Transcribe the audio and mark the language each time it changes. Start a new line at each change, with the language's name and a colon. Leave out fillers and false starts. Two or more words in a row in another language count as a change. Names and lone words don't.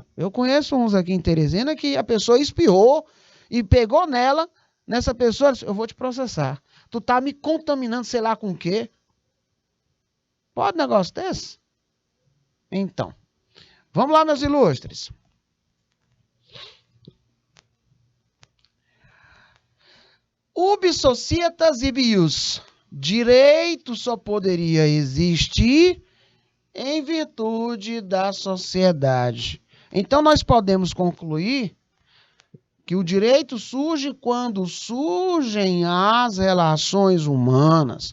Portuguese: Eu conheço uns aqui em Teresina que a pessoa espiou e pegou nessa pessoa, eu vou te processar. Tu tá me contaminando, sei lá com o quê. Pode um negócio desse? Então, vamos lá, meus ilustres.
Latin: Ubi societas ibius.
Portuguese: Direito só poderia existir em virtude da sociedade. Então, nós podemos concluir que o direito surge quando surgem as relações humanas.